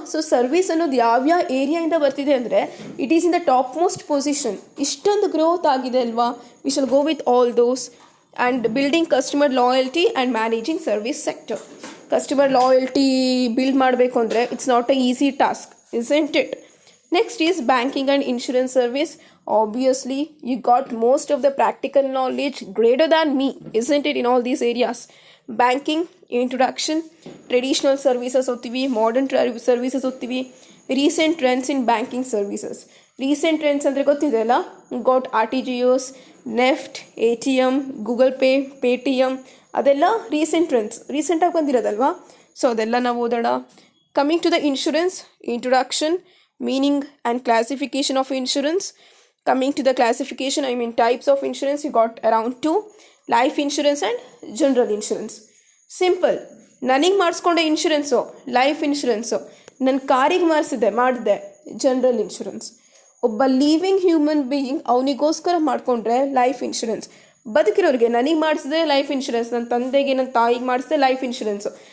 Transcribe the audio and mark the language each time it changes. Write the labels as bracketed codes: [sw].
[kn] So service ಅನ್ನೋದು ಯಾವ್ಯಾವ ಏರಿಯಾಯಿಂದ ಬರ್ತಿದೆ ಅಂದರೆ, [en] It is in the top most position. [kn] ಇಷ್ಟೊಂದು ಗ್ರೋತ್ ಆಗಿದೆ ಅಲ್ವಾ. [en] We shall go with all those and building customer loyalty and managing service sector. Customer loyalty build [kn] ಮಾಡಬೇಕು ಅಂದರೆ [en] It's not a easy task, isn't it? Next is banking and insurance service. Obviously, you got most of the practical knowledge greater than me, isn't it, in all these areas? Banking, introduction, traditional services [kn] othtivi, [en] modern services othtivi, recent trends in banking services. Recent trends [kn] andre gottidella, [en] got RTGS, NEFT, ATM, Google Pay, Paytm, [kn] adella [en] recent trends. [kn] Recent ಆಗಿ ಬಂದಿರೋದಲ್ವಾ? So ಅದೆಲ್ಲ ನಾವು ಓದೋಣ. [en] Coming to the insurance, introduction, meaning and classification of insurance. Coming to the classification, I mean types of insurance, you got around 2: life insurance and general insurance. Simple. [kn] ನನಗೆ ಮಾಡಿಸ್ಕೊಂಡೆ insurance life insurance, ನನ್ನ ಕಾರಿಗೆ ಮಾಡಿದೆ general insurance. ಒಬ್ಬ living human being ಅವನಿಗೋಸ್ಕರ ಮಾಡಿಕೊಂಡ್ರೆ life insurance. ಬದುಕಿರೋರಿಗೆ ನನಗೆ ಮಾಡಿಸಿದೆ life insurance, ನನ್ನ ತಂದೆಗೆ ನನ್ನ ತಾಯಿಗೆ ಮಾಡಿಸಿದೆ ಲೈಫ್ ಇನ್ಶೂರೆನ್ಸು.